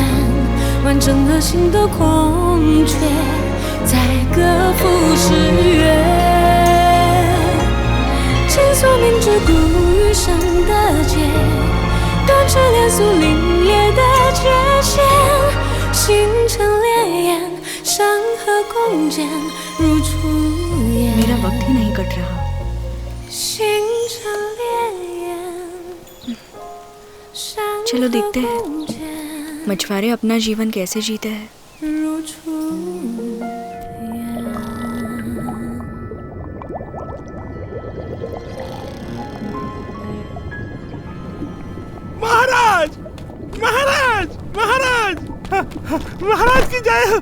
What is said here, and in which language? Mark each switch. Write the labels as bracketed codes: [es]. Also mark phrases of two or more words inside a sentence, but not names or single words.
[zh] 完整了心的空缺，再各赴十月。倾诉明知故余生的劫，断翅连素凛冽的界限。星辰烈焰，山河共剪如初颜。 [hi] मेरा वक्त ही नहीं कट रहा। [zh] 星辰烈焰，山 [hi] चलो [zh] 河 [hi] देखते हैं [zh] 共剪 [hi] मछुआरे अपना जीवन कैसे जीते हैं। [zh] 如初颜。 [hi] महाराज महाराज महाराज महाराज की जय हो।